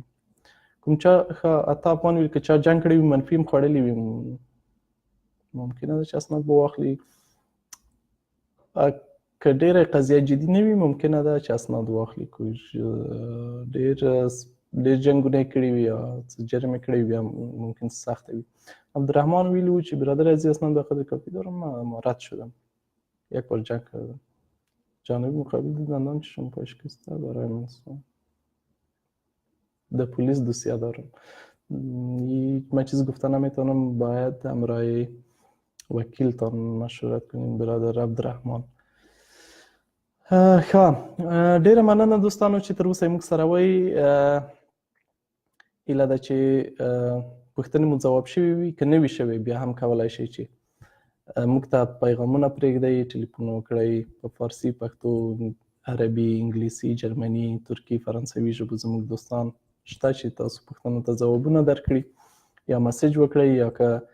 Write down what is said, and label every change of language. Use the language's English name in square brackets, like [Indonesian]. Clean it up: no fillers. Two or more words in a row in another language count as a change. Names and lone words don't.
[Pashto] کوم چا عطا افغان ویلي که چا جنګ کړی وي منفي هم خوړلی وي ممکنه ده چې اسناد به واخلي، که ډېره قضیه جدي نه وي ممکنه ده چې اسناد واخلي، ډېر جنګونه یې کړي وي یا څه جرم یې کړی وي بیا ممکن سخته وي. [Persian] عبدالرحمن ویلی بود چې برادر عزیز اسناد به قدر کافی دارم، ما رد شدم، یک بار جنگ کردم، جانب مقابل دندان چشم پای شکسته برای من در پلیس دوسیه دارم. من چیز گفته نمیتونم، باید همراه وکیلتان مشورت کنیم برادر عبدالرحمن. [Pashto] ډیره مننه دوستانو چې تر اوسه موږ سره وئ. هیله ده چې پوښتنې مو ځواب شوي وي، که نه وي شوي بیا هم کولی شئ چې موږ ته پیغامونه پرېږدئ، ټلیفون وکړئ په فارسي، پښتو، عربي، انګلیسي، جرمني، ترکي، فرانسوي ژبو زموږ دوستان شته چې تاسو پوښتنو ته ځوابونه درکړي، یا مسیج وکړئ، یا که